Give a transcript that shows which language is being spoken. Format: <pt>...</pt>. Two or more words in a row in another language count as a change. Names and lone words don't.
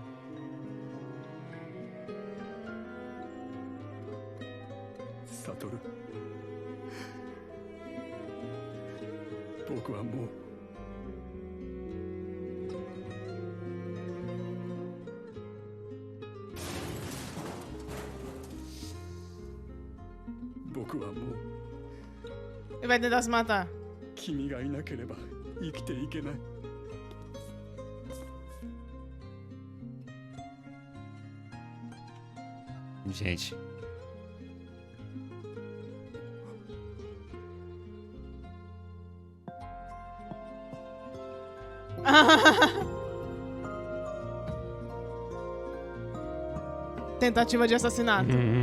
<ja>サトル、僕はもう僕はもう</ja> <pt>Ele vai tentar se matar.</pt> <ja>君がいなければ生きていけない。</ja> <pt>Gente. Tentativa de assassinato.</pt>